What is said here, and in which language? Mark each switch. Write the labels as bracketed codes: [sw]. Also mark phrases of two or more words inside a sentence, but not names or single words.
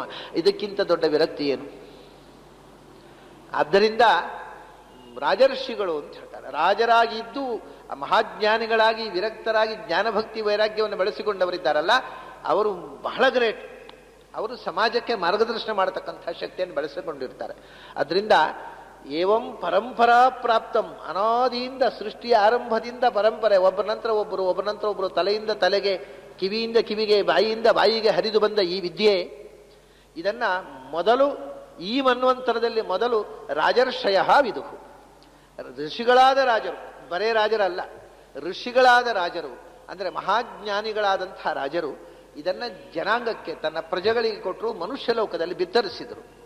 [kn] ಇದಕ್ಕಿಂತ ದೊಡ್ಡ ವಿರಕ್ತಿ ಏನು? ಆದ್ದರಿಂದ ರಾಜರ್ಷಿಗಳು ಅಂತ ಹೇಳ್ತಾರೆ. ರಾಜರಾಗಿ ಇದ್ದು ಮಹಾಜ್ಞಾನಿಗಳಾಗಿ ವಿರಕ್ತರಾಗಿ ಜ್ಞಾನಭಕ್ತಿ ವೈರಾಗ್ಯವನ್ನು ಬೆಳೆಸಿಕೊಂಡವರಿದ್ದಾರಲ್ಲ, ಅವರು ಬಹಳ ಗ್ರೇಟ್. ಅವರು ಸಮಾಜಕ್ಕೆ ಮಾರ್ಗದರ್ಶನ ಮಾಡತಕ್ಕಂಥ ಶಕ್ತಿಯನ್ನು ಬೆಳೆಸಿಕೊಂಡಿರ್ತಾರೆ. ಅದರಿಂದ [sa] ಏವಂ ಪರಂಪರಾ ಪ್ರಾಪ್ತಂ, [kn] ಅನಾದಿಯಿಂದ ಸೃಷ್ಟಿಯ ಆರಂಭದಿಂದ ಪರಂಪರೆ, ಒಬ್ಬರ ನಂತರ ಒಬ್ಬರು ತಲೆಯಿಂದ ತಲೆಗೆ, ಕಿವಿಯಿಂದ ಕಿವಿಗೆ, ಬಾಯಿಯಿಂದ ಬಾಯಿಗೆ ಹರಿದು ಬಂದ ಈ ವಿದ್ಯೆ, ಇದನ್ನ ಮೊದಲು ಈ ಮನ್ವಂತರದಲ್ಲಿ ಮೊದಲು [sa] ರಾಜರ್ಷಯ ವಿದುಹು, [kn] ಋಷಿಗಳಾದ ರಾಜರು, ಬರೇ ರಾಜರಲ್ಲ, ಋಷಿಗಳಾದ ರಾಜರು ಅಂದರೆ ಮಹಾಜ್ಞಾನಿಗಳಾದಂಥ ರಾಜರು ಇದನ್ನ ಜನಾಂಗಕ್ಕೆ, ತನ್ನ ಪ್ರಜೆಗಳಿಗೆ ಕೊಟ್ಟರು, ಮನುಷ್ಯ ಲೋಕದಲ್ಲಿ ಬಿತ್ತರಿಸಿದರು.